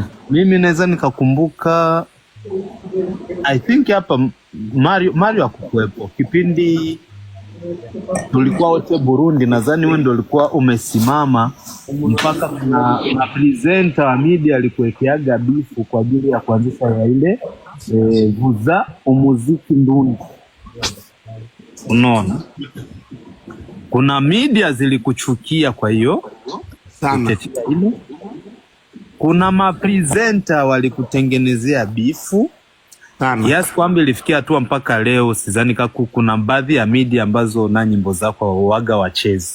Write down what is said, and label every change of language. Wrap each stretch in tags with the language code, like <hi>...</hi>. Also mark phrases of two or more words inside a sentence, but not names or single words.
<sw>mimi naweza nikakumbuka</sw> <en>I think</en> <sw>hapa Mario hakukuwepo kipindi tulikuwa wote Burundi, nadhani wewe ndio ulikuwa umesimama mpaka na presenter wa media alikuwekeaga bifu kwa ajili ya kuanzisha ya ile vuza umuziki ndundi. Unaona, kuna media zilikuchukia, kwa hiyo sana ile. Kuna mapresenter walikutengenezea bifu sana. Yes, kwamba ilifikia hatua mpaka leo sidhani kuna baadhi ya media ambazo na nyimbo zako waga wachezi.</sw>